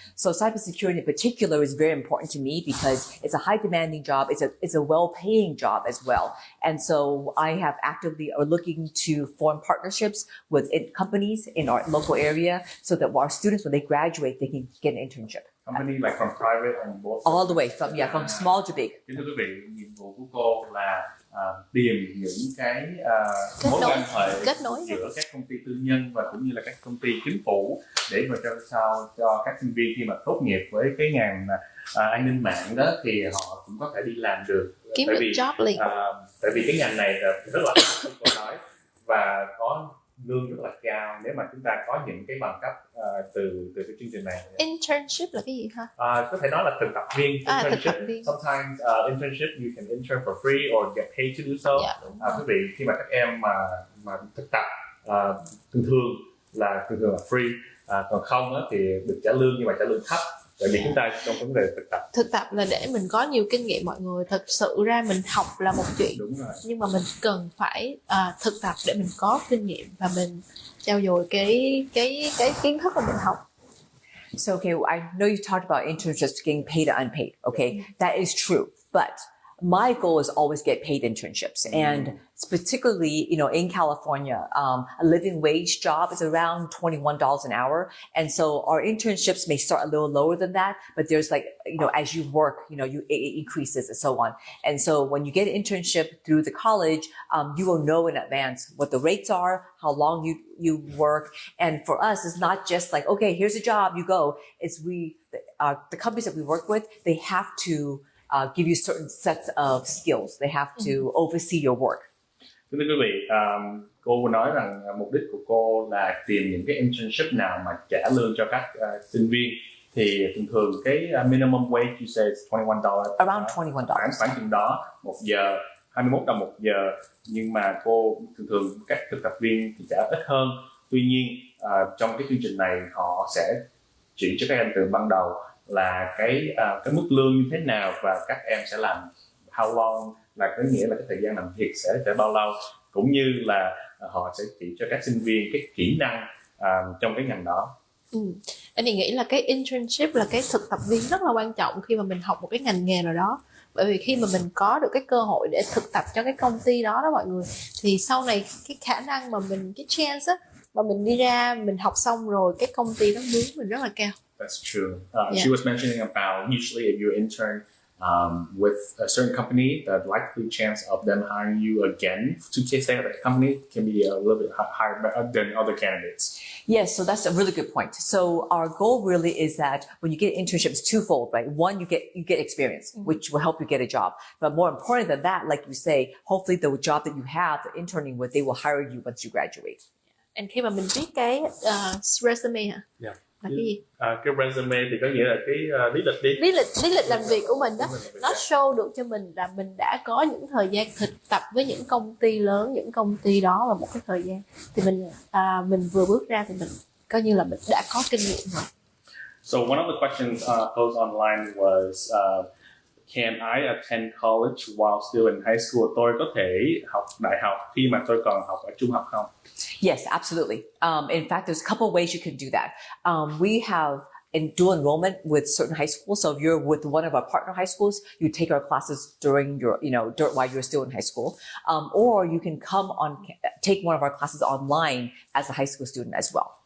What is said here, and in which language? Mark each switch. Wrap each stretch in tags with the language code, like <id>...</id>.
<en>So cybersecurity in particular is very important to me because it's a high demanding job. It's a well-paying job as well. And so I have actively are looking to form partnerships with companies in our local area so that our students, when they graduate, they can get an internship. Company like from private and both. All the way from small to big.</en> <vi>Kính thưa quý vị, nhiệm vụ của cô là tìm những cái mối quan hệ giữa các công ty tư nhân và cũng như là các công ty chính phủ để mà cho các sinh viên khi mà tốt nghiệp với cái ngành an ninh mạng đó thì họ cũng có thể đi làm được. Kiếm được job liền. Tại vì cái ngành này là rất là như cô nói, và có lương rất là cao nếu mà chúng ta có những cái bằng cấp từ cái chương trình này. Internship là cái gì ha? Có thể nói là thực tập viên. Thực tập viên.</vi> <en>Sometimes internship you can intern for free or get paid to do so.</en> <vi>Quý vị, khi mà các em mà thực tập thường là free, còn không thì được trả lương nhưng mà trả lương thấp. Tại vì chúng ta trong vấn đề thực tập là để mình có nhiều kinh nghiệm mọi người. Thật sự ra mình học là một chuyện. Đúng rồi. Nhưng mà mình cần phải thực tập để mình có kinh nghiệm và mình trau dồi cái kiến thức mà mình học.</vi> <en>So okay, I know you talked about internships getting paid or unpaid. Okay, that is true, but my goal is always get paid internships, and particularly, in California, a living wage job is around $21 an hour. And so our internships may start a little lower than that, but there's as you work, it increases and so on. And so when you get an internship through the college, you will know in advance what the rates are, how long you work. And for us, it's not just like, okay, here's a job, you go. It's the companies that we work with, they have to give you certain sets of skills. They have to oversee your work.</en> <vi>Thưa quý vị, cô nói rằng mục đích của cô là tìm những cái internship nào mà trả lương cho các sinh viên. Thì thường cái</vi> <en>minimum wage you say is $21. Around $21.</en> <vi>Khoảng chừng đó, 1 giờ, 21 đồng 1 giờ. Nhưng mà cô thường các thực tập viên thì trả ít hơn. Tuy nhiên, trong cái chương trình này họ sẽ chỉ cho các em từ ban đầu là cái mức lương như thế nào và các em sẽ làm</vi> <en>how long,</en> <vi>là có nghĩa là cái thời gian làm việc sẽ bao lâu, cũng như là họ sẽ chỉ cho các sinh viên cái kỹ năng trong cái ngành đó. Anh thì nghĩ là cái internship là cái thực tập viên rất là quan trọng khi mà mình học một cái ngành nghề nào đó. Bởi vì khi mà mình có được cái cơ hội để thực tập cho cái công ty đó mọi người, thì sau này cái khả năng mà mình, cái chance á, mà mình đi ra mình học xong rồi cái công ty đó mướn mình rất là cao.</vi> <en>That's true. She was mentioning about usually if you intern with a certain company, the likely chance of them hiring you again to stay at that company can be a little bit higher than other candidates. Yes, so that's a really good point. So our goal really is that when you get internships, twofold, right? One, you get experience, which will help you get a job. But more important than that, like you say, hopefully the job that you have, the interning with, they will hire you once you graduate. And</en> <vi>khi mà mình viết cái resume hả?</vi> <en>Yeah.</en> <vi>Là cái gì? Cái resume thì có nghĩa là cái lý lịch lý lịch làm việc của mình đó. Nó show được cho mình là mình đã có những thời gian thực tập với những công ty lớn, những công ty đó vào một cái thời gian, thì mình vừa bước ra thì mình coi như là mình đã có kinh nghiệm rồi.</vi> <en>So one of the questions posed online was, can I attend college while still in high school?</en> <vi>Tôi có thể học đại học khi mà tôi còn học ở trung học không?</vi> <en>Yes, absolutely. In fact, there's a couple of ways you can do that. We have dual enrollment with certain high schools. So if you're with one of our partner high schools, you take our classes during your, while you're still in high school. Or you can take one of our classes online as a high school student as well.</en>